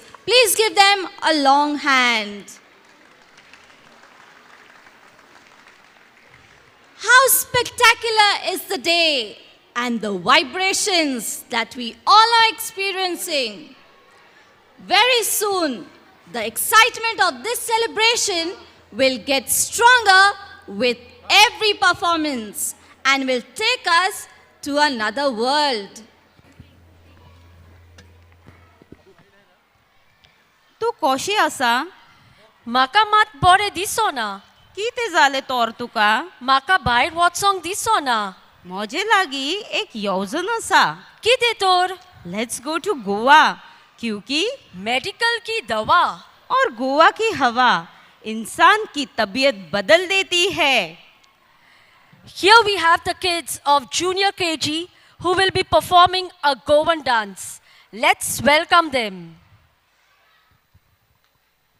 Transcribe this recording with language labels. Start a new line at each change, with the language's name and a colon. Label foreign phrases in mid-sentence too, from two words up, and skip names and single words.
English: Please give them a long hand. How spectacular is the day and the vibrations that we all are experiencing. Very soon, the excitement of this celebration will get stronger with every performance and will take us to another world.
Konkani: तूं कशी आसा? म्हाका मात बरें दिसोना. कितें जालें तोर तुका? म्हाका भायर वचोंक दिसोना. म्हजे लागीं एक येवजण आसा. कितें तर?
English: Let's go to Goa,
Hindi: क्योंकि मेडिकल की दवा. और गोवा की हवा इंसान की तबीयत बदल देती है.
English: Here we have the kids of Junior KG who will be performing a Goan dance. Let's welcome them.